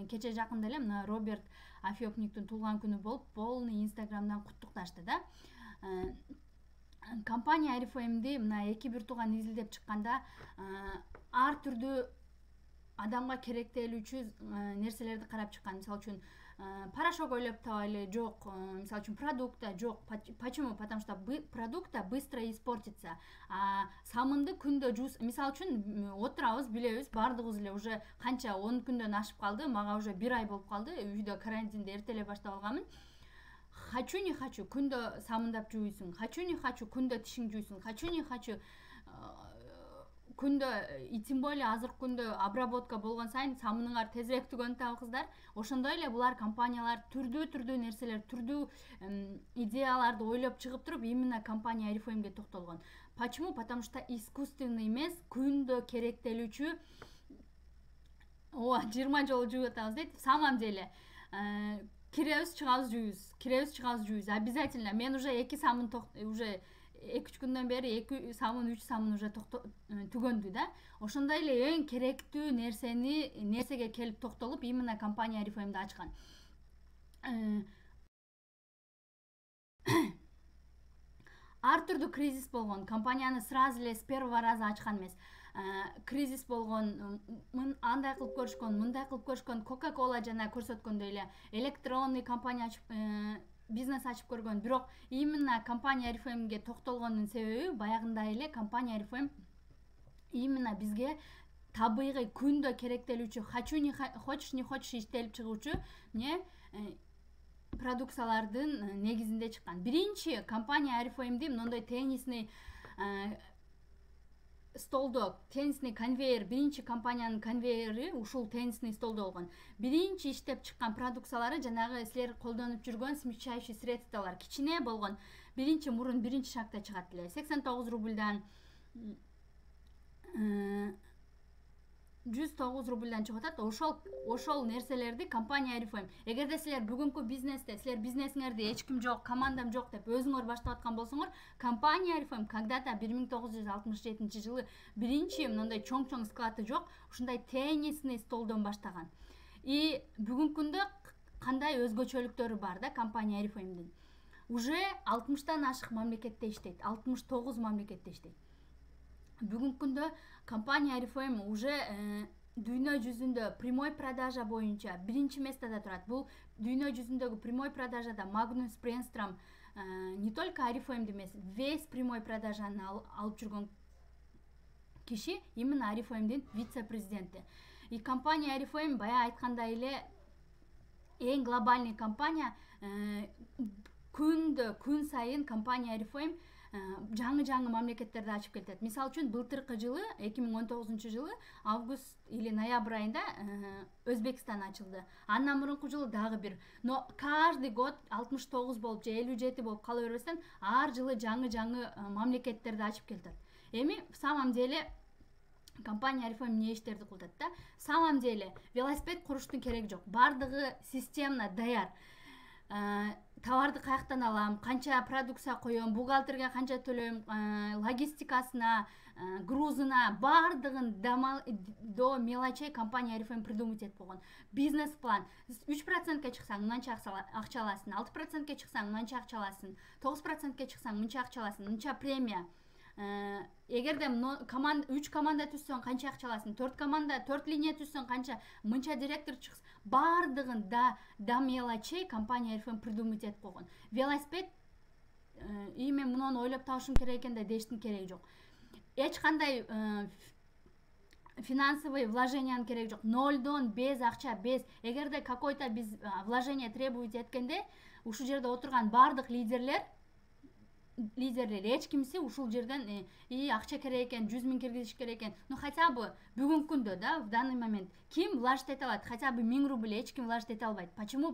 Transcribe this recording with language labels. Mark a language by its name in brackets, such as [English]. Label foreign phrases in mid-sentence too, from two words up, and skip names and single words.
[Kyrgyz] Кече жакында эле мына Роберт Афёкниктин туулган күнү болуп, полный инстаграмдан куттукташты да. Компания RFM'ди мына эки бир тууган изилдеп чыкканда ар түрдүү адамга керектелүүчү нерселерди карап чыккан. Мисалы үчүн порошок ойлоп табайлы, жок, мисалы үчүн продукта жок. [Russian] Почему? Потому что продукта быстро испортится. [Kyrgyz] Самынды күндө жуус, мисалы үчүн отурабыз, билебиз, баардыгыбыз эле уже канча 10 күндөн ашып калды, мага уже 1 ай болуп калды, үйдө карантинди эртелеп баштап алганмын. [Russian] Хочу не хочу [Kyrgyz] күндө самындап жууйсуң, [Russian] хочу не хочу [Kyrgyz] күндө тишиң жууйсуң, [Russian] хочу не хочу [Kyrgyz] күндө, [Russian] и тем более [Kyrgyz] азыркы күндө обработка болгон сайын самыныңар тезирээк түгөнүп атабыздар. Ошондой эле булар компаниялар түрдүү нерселер, түрдүү идеяларды ойлоп чыгып туруп, именно компания RFM'ге токтолгон. [Russian] Почему? Потому что искусственный [Kyrgyz] эмес, күндө керектелүүчү 20 жолу жууп атабыз дейт. [Russian] В самом деле [Kyrgyz] киребиз, чыгабыз, жууйбуз. Обязательно. Мен уже 2 самын уже 2-3 күндөн бери 2 самын, 3 самын уже түгөндү да. Ошондой эле эң керектүү нерсеге келип токтолуп, именно компания RFM'ди ачкан. Ар түрдүү кризис болгон. Компанияны [Russian] сразу эле с первого раза [Kyrgyz] ачкан эмес. кризис болгон, андай кылып көрүшкөн, мындай кылып көрүшкөн, Coca-Cola жана көрсөткөндөй эле электронный компания ачып, бизнес ачып көргөн. Бирок именно компания RFM'ге токтолгондун себеби баягындай эле компания RFM именно бизге табигый күндө керектелүүчү, [Russian] хочешь не хочешь [Kyrgyz] иштелип чыгуучу продукциялардын негизинде чыккан. Биринчи компания RFM'ди мондой теннисный столдо, теннисный конвейер, биринчи компаниянын конвейери ушул теннисный столдо болгон. Биринчи иштеп чыккан продукциялары жанагы силер колдонуп жүргөн смягчающий средстволор, кичине болгон. Биринчи мурун биринчи шагта чыгат эле. 89 рубльдан 109 рубльдан чыгып атат. Ошол нерселерди компания RFM. Эгерде силер бүгүнкү бизнесте, силер бизнесиңерди эч ким жок, командам жок деп өзүңөр баштап аткан болсоңор, компания RFM когда-то 1967 жылы биринчи мындай чоң склады жок, ушундай теннисный столдон баштаган. И бүгүнкү күндө кандай өзгөчөлүктөрү бар да компания RFM'дин? Уже 60тан ашык мамлекетте иштейт, 69 мамлекетте иштейт. Бүгүнкү күндө компания RFM уже дүйнө жүзүндө прямой продажа боюнча биринчи местада турат. Бул дүйнө жүзүндөгү прямой продажада Магнус Бренстром [Russian] не только [Kyrgyz] RFM'ди эмес, [Russian] весь прямой [Kyrgyz] продажаны алып жүргөн киши именно RFM'дин вице-президенти. И компания RFM бая айткандай эле эң глобальный компания, күн сайын компания RFM жаңы мамлекеттерди ачып келет. Мисалы үчүн былтыркы жылы 2019 жылы август или ноябрь айында Өзбекстан ачылды. Андан мурунку жылы дагы бир. [Russian] Но каждый год [Kyrgyz] 69 болуп же 57 болуп кала бербестен ар жылы жаңы мамлекеттерди ачып келет. Эми [Russian] в самом деле [Kyrgyz] компания RFM эмне иштерди кылып атат да? [Russian] В самом деле [Kyrgyz] велосипед куруштун кереги жок. Бардыгы системно даяр. Товарды каяктан алам, канча продукция коём, бухгалтерге канча төлөйм, логистикасына, грузуна, бардыгын [Russian] до мелочей [Kyrgyz] компания RFM придумать этип койгон. Бизнес-план. 3%ке чыксаң мынча акча аласың, 6%ке чыксаң мынча акча аласың, 9%ке чыксаң мынча акча аласың, мынча премия. Эгерде 3 команда түзсөң канча акча аласың, 4 команда, 4 линия түзсөң канча, мынча директор чыксын. Бардыгын да мелочей компания RFM придумать этип койгон. Велосипед мен муну ойлоп табышым керек экен да дештин кереги жок. Эч кандай финансовый вложениянын кереги жок. Нолдон без акча, без. Эгерде какой-то биз [Russian] вложение требует [Kyrgyz] эткенде, ушул жерде отурган бардык лидерлер эч кимси ушул жерден акча керек экен, 100 000 киргизиш керек экен. [Russian] Ну хотя бы [Kyrgyz] бүгүнкү күндө да, [Russian] в данный момент [Kyrgyz] ким вложить эте алат? [Russian] Хотя бы [Kyrgyz] 1000 рубль эч ким вложить эте албайт. [Russian] Почему?